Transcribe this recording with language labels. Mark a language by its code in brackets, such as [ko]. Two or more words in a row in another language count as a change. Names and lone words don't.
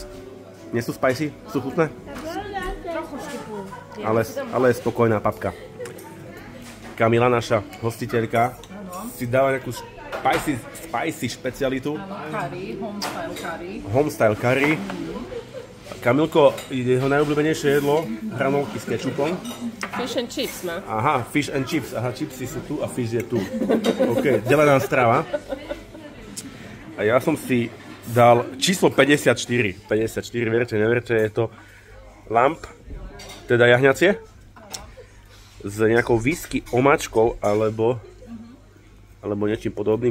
[sk] Nie sú spicy? Sú chutné? Ale je spokojná papka. Kamila, naša hostiteľka, si dala nejakú spicy špecialitu. Curry, [en] Homestyle curry. [sk] Kamilko, jeho najobľúbenejšie jedlo, hranolky s kečupom. [en] Fish and chips, no. Aha, fish and chips. [sk] Aha, chipsy sú tu a fish je tu. OK, delená strava. A ja som si dal číslo 54. 54, verte, neverte, je to lamp, teda jahňacie, s nejakou whisky omáčkou alebo niečím podobným.